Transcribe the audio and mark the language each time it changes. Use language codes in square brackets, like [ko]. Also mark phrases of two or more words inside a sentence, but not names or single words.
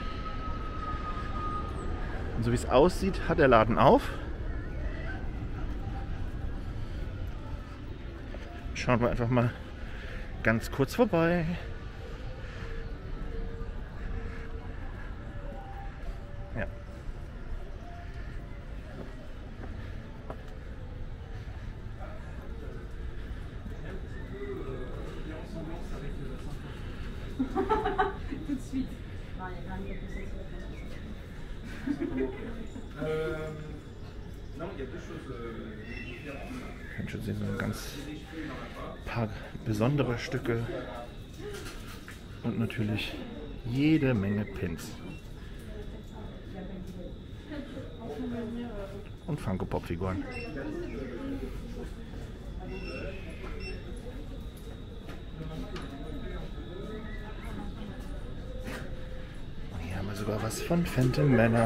[de] Und so wie es aussieht, hat der Laden auf. Schauen wir einfach mal ganz kurz vorbei. Ja. [fr] Tout de suite. Non, il y a quand même quelque chose Non, il y a deux choses différentes. [de] Ich kann schon sehen, so ein ganz paar besondere Stücke und natürlich jede Menge Pins. Und Funko-Pop-Figuren. Hier haben wir sogar was von Phantom Manor.